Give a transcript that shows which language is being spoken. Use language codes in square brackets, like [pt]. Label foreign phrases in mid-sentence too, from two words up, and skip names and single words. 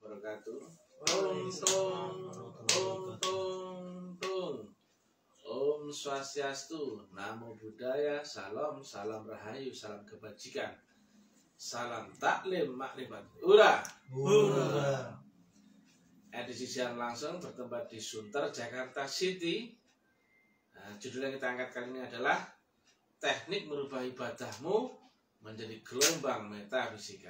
[ban] wabarakatuh. Om tung, om tung tung. Om Swastiastu, [pi] Namo Buddhaya, [id] salam, salam rahayu, salam kebajikan, salam taklim makrifat. Ura. Edisi siaran langsung bertempat di Sunter, Jakarta City. Nah, judul yang kita angkat kali ini adalah teknik merubah ibadahmu menjadi gelombang metafisika.